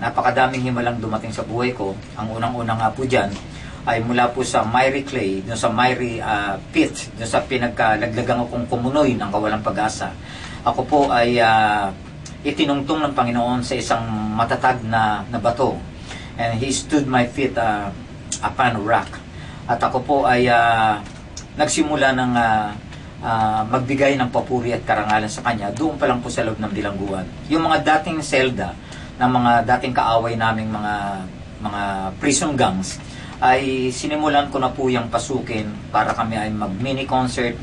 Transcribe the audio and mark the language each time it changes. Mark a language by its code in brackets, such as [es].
[tl] Napakadaming himalang dumating sa buhay ko. Ang unang-unang nga po dyan ay mula po sa miry clay, dun sa miry pit, dun sa pinagkalaglagang akong kumunoy ng kawalang pag-asa. Ako po ay itinungtong ng Panginoon sa isang matatag na bato. [en] And He stood my feet upon a rock. [tl] At ako po ay nagsimula ng magbigay ng papuri at karangalan sa Kanya doon pa lang po sa loob ng bilangguan. Yung mga dating selda, ng mga dating kaaway naming mga prison gangs, ay sinimulan ko na po yung pasukin para kami ay mag-mini concert.